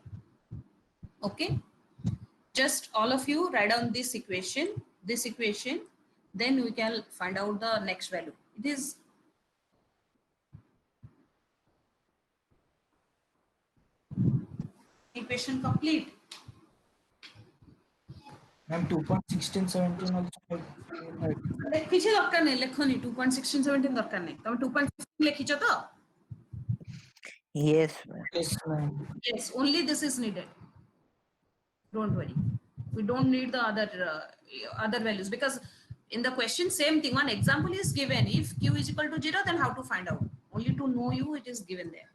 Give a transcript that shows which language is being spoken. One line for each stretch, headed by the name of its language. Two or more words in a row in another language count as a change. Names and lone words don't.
English: Okay, just all of you write down this equation, then we can find out the next value. It is equation complete. Ma'am, 2.16, 17 also.
Odia: କିଛି ଦରକାର ନାହିଁ, ଲେଖନି 2.16 17 ଦରକାର ନାହିଁ, ତମେ 2.15 ଲେଖିଛ ତ?
English: Yes, ma'am. Yes, ma'am. Yes, only this is needed. Don't worry, we don't need the other values, because in the question same thing, one example is given. If q is equal to 0, then how to find out? Only to know you, it is given there.